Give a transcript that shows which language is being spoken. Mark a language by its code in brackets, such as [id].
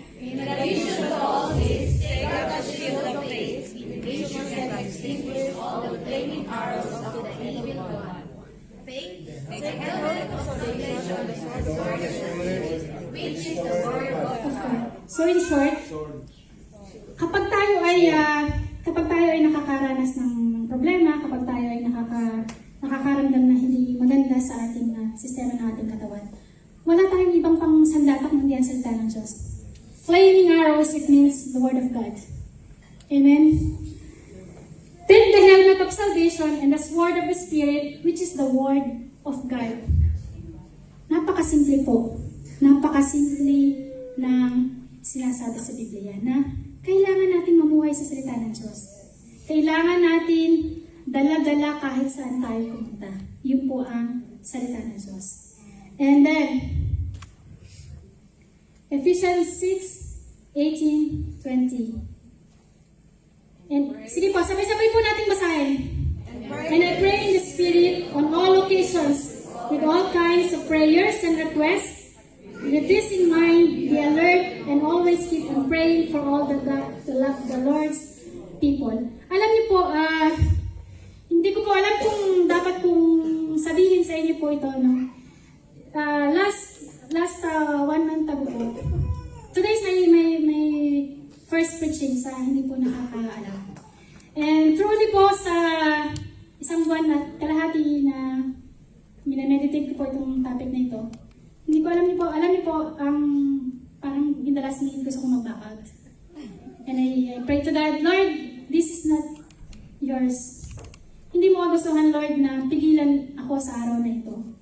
[en] In addition to all this, take up the shield of faith, with which you can extinguish all the flaming arrows of the evil one. Faith, take the helmet of salvation, the sword of the Spirit, which is the word of God. [tl] So in short, kapag tayo ay nakakaranas ng problema, kapag tayo ay nakakaramdam na hindi maganda sa ating sistema ng ating katawan, wala tayong ibang pang sandatak kundi ang salita ng Diyos. [en] Flaming arrows, it means the word of God. Amen? Take the helmet of salvation and the sword of the Spirit, which is the word of God. [tl] Napakasimple po. Napakasimple ng sinasabi sa Biblia na kailangan natin mamuhay sa salita ng Diyos. Kailangan natin dala-dala kahit saan tayo pumunta. Yun po ang salita ng Diyos. [en] And then, Ephesians 6, 18, 20. [tl] And sige po, sabay-sabay po natin basahin. [en] And I pray in the Spirit on all occasions, with all kinds of prayers and requests. With this in mind, be alert and always keep on praying for all the Lord's people. [tl] Alam niyo po, hindi ko po alam kung dapat kong sabihin sa inyo po ito, no? [en] Last 1 month ago po, today's my first preaching [tl] sa hindi po nakakaalam. And truly po sa isang buwan na kalahati na minameditate ko po itong topic na ito, hindi ko alam niyo po, parang [en] in the last minute [tl] gusto kong mag-back out. [en] And I pray to God, Lord, this is not yours. [tl] Hindi mo kagustuhan, Lord, na pigilan ako sa araw na ito.